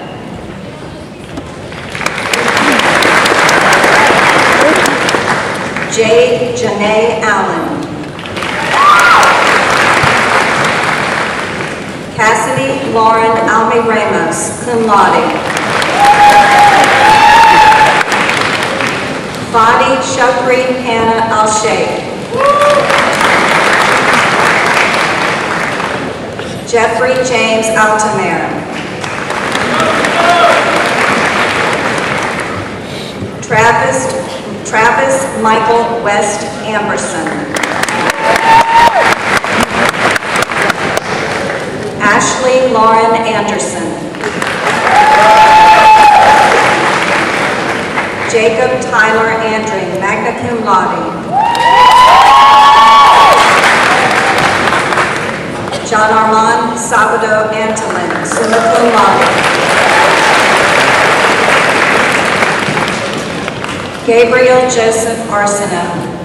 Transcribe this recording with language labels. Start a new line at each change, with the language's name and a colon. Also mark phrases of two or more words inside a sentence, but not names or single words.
English: Jade Janae Allen. Cassidy Lauren Alme Ramos,
Latin: cum laude.
English: Fadi Shukri Hannah Al-Sheikh. Jeffrey James Altamere. Travis Michael West Amberson. Ashley Lauren Anderson. Jacob Tyler Andring,
Latin: magna cum laude.
English: Jean-Armand Sabado Antolin,
Latin: summa cum laude.
English: Gabriel Joseph Arsenault.